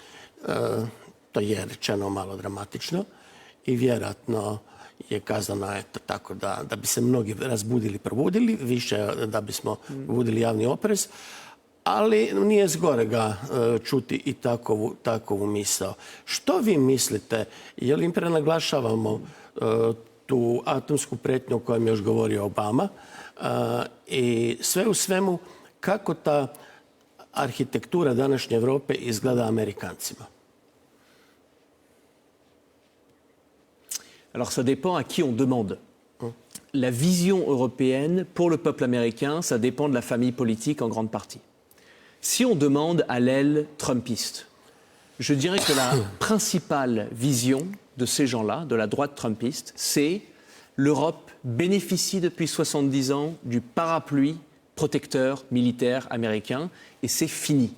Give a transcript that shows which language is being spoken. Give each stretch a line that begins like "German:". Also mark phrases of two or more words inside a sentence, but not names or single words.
Croatian: To je rečeno malo dramatično i vjerojatno je kazano tako da bi se mnogi razbudili, probudili, više da bismo probudili javni oprez, ali nije zgorega čuti i takovu misao. Što vi mislite, je li im prenaglašavamo tu atomsku pretnju o kojoj je još govorio Obama i sve u svemu kako ta arhitektura današnje Evrope izgleda Amerikancima?
French: Alors ça dépend à qui on demande. La vision européenne pour le peuple américain, ça dépend de la famille politique en grande partie. Si on demande à l'aile trumpiste, je dirais que la principale vision de ces gens-là, de la droite trumpiste, c'est l'Europe bénéficie depuis 70 ans du parapluie protecteur militaire américain et c'est fini.